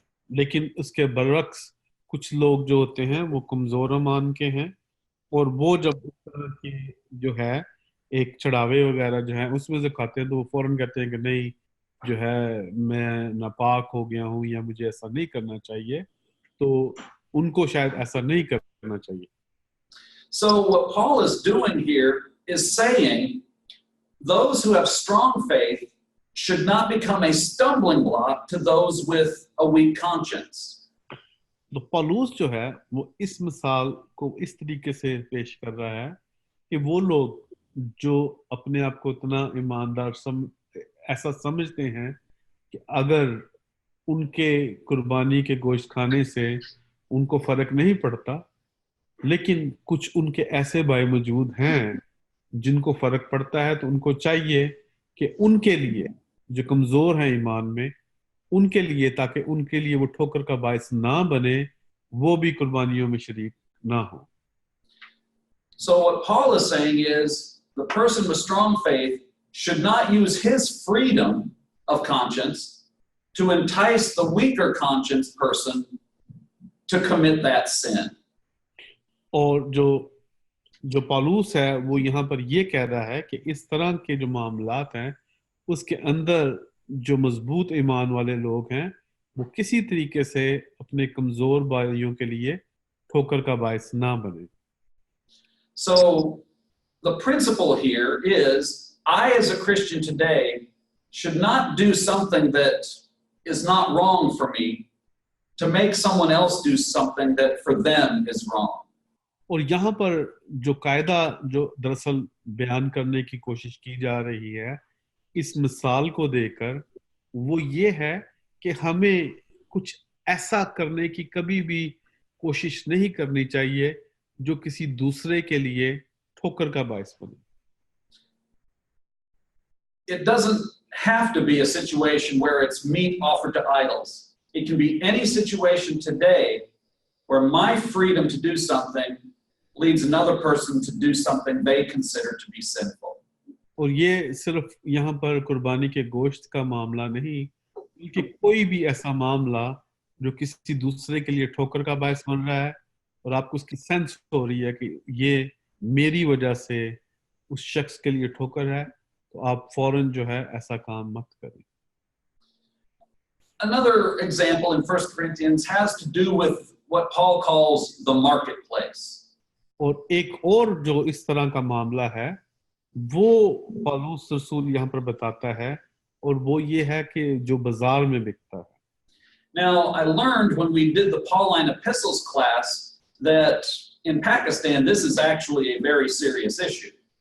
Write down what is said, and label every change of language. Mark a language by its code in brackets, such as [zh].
[hi] लेकिन उसके बरअक्स कुछ लोग जो होते हैं वो कमजोर ईमान के हैं और वो जब इस तरह की जो है एक चढ़ावे वगैरह जो है उसमें से खाते हैं तो वो फौरन कहते हैं कि नहीं जो है मैं नापाक हो गया हूँ या मुझे ऐसा नहीं करना चाहिए, तो उनको शायद ऐसा नहीं करना चाहिए. [en] So what Paul is doing here is saying those who have strong faith should not become a stumbling block to those with a weak conscience. [hi] तो पौलुस जो है वो इस मिसाल को इस तरीके से पेश कर रहा है कि वो लोग जो अपने आप को इतना ईमानदार ऐसा समझते हैं कि अगर उनके कुर्बानी के गोश्त खाने से उनको फर्क नहीं पड़ता, लेकिन कुछ उनके ऐसे भाई मौजूद हैं जिनको फर्क पड़ता है, तो उनको चाहिए कि उनके लिए जो कमजोर हैं ईमान में उनके लिए, ताकि उनके लिए वो ठोकर का बायस ना बने, वो भी कुर्बानियों में शरीक ना हो. [en] So what Paul is saying is the person with strong faith should not use his freedom of conscience to entice the weaker conscience person to commit that sin. [hi] और जो पौलुस है वो यहाँ पर ये कह रहा है कि इस तरह के जो मामलात हैं उसके अंदर जो मजबूत ईमान वाले लोग हैं वो किसी तरीके से अपने कमजोर भाइयों के लिए ठोकर का बायस ना बने. [en] So the principle here is I as a Christian today should not do something that is not wrong for me to make someone else do something that for them is wrong. [hi] और यहाँ पर जो कायदा जो दरअसल बयान करने की कोशिश की जा रही है इस मिसाल को देकर वो ये है कि हमें कुछ ऐसा करने की कभी भी कोशिश नहीं करनी चाहिए जो किसी दूसरे के लिए ठोकर का बायस बने. [en] It doesn't have to be a situation where it's meat offered to idols. It can be any situation today where my freedom to do something leads another person to do something they consider to be sinful. [hi] और ये सिर्फ यहाँ पर कुर्बानी के गोश्त का मामला नहीं, बल्कि कोई भी ऐसा मामला जो किसी दूसरे के लिए ठोकर का बायस बन रहा है और आपको उसकी सेंस हो रही है कि ये मेरी वजह से उस शख्स के लिए ठोकर है, तो आप फौरन जो है ऐसा काम मत करें. [en] Another example in 1 Corinthians has to do with what Paul calls the marketplace. [hi] और एक और जो इस तरह का मामला है वो पौलुस रसूल यहाँ पर बताता है, और वो ये है कि जो बाजार में बिकता है. [en] Now, I learned when we did the Pauline epistles class that in Pakistan this is actually a very serious issue.